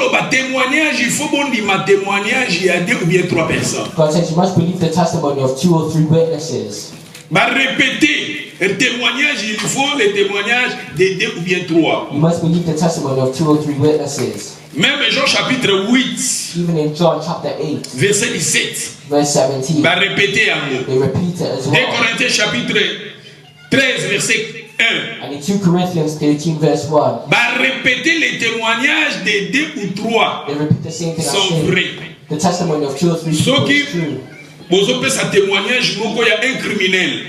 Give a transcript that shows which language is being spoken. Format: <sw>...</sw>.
<fr>Témoignage, il faut bon dire témoignage, il y a 2 ou bien 3 personnes.</fr> <en>God says you must believe the testimony of 2 or 3 witnesses.</en> <fr>Répéter le témoignage, il faut le témoignage de 2 ou bien 3.</fr> <en>You must believe the testimony of 2 or 3 witnesses.</en> <fr>Même Jean chapitre 8.</fr> <en>Even in John chapter 8.</en> <fr>Verset 17.</fr> <en>Verse 17.</en> <fr>Répéter en mot.</fr> <en>They repeat it as well.</en> <fr>2 Corinthiens chapitre 13 verset 1.</fr> <en>And in 2 Corinthians 13 verse 1.</en> <fr>Répéter les témoignages de 2 ou 3.</fr> <en>They repeat the same thing</en> <fr>sont vrais.</fr> <en>The testimony of 2 or 3 people is true.</en> <fr>Vous avez un témoignage, il y a un criminel.</fr>